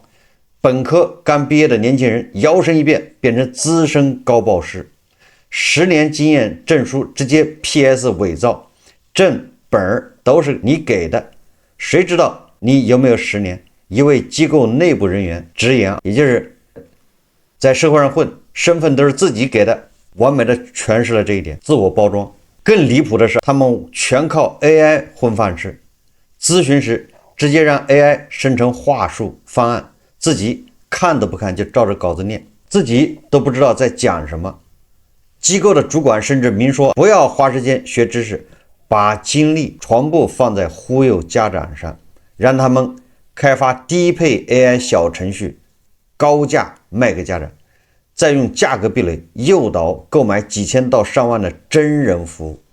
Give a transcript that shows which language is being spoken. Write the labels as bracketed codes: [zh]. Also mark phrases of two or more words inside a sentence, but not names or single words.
[zh] 本科剛畢業的年輕人搖身一變變成資深高報師，10年經驗證書直接 PS 偽造，證本都是你給的，誰知道你有沒有10年？一位機構內部人員直言，也就是在社會上混，身份都是自己給的，完美的诠釋了這一點，自我包装。更離譜的是，他們全靠 AI 混飯吃，諮詢時直接讓 AI 生成話術方案，自己看都不看就照着稿子念，自己都不知道在講什麼。機構的主管甚至明說，不要花時間學知識，把精力全部放在忽悠家長上，讓他們開發低配 AI 小程序，高價賣給家長，再用價格壁壘誘導購買幾千到上萬的真人服務。